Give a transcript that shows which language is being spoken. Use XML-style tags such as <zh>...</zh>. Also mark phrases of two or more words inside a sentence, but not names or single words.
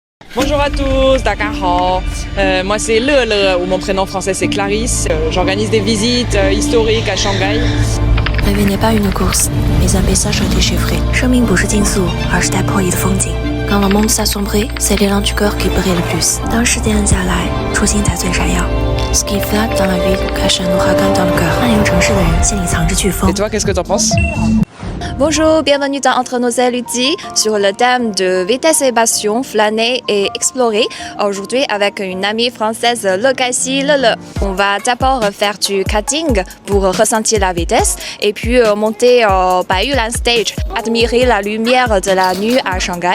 <fr>Bonjour à tous, Dakar. Moi c'est Le, ou mon prénom français c'est Clarisse. J'organise des visites historiques à Shanghai. La vie n'est pas une course, mais un paysage déchiffré.</fr> <zh>生命不是竞速，而是带破译的风景。</zh> <fr>Quand le monde s'assombrit, c'est l'élan du cœur qui brille le plus.</fr> <zh>当时间暗下来，初心才最闪耀。</zh> <fr>Ce qui flatte dans la ville cache un ouragan dans le cœur.</fr> <zh>漫游城市的人心里藏着飓风。</zh> <fr>Et toi, qu'est-ce que t'en penses? Bonjour, bienvenue dans Entre nos érudits sur le thème de vitesse et passion, flâner et explorer. Aujourd'hui avec une amie française, Lokasi Lele. On va d'abord faire du karting pour ressentir la vitesse et puis monter au Baiyulan Stage, admirer la lumière de la nuit à Shanghai.</fr>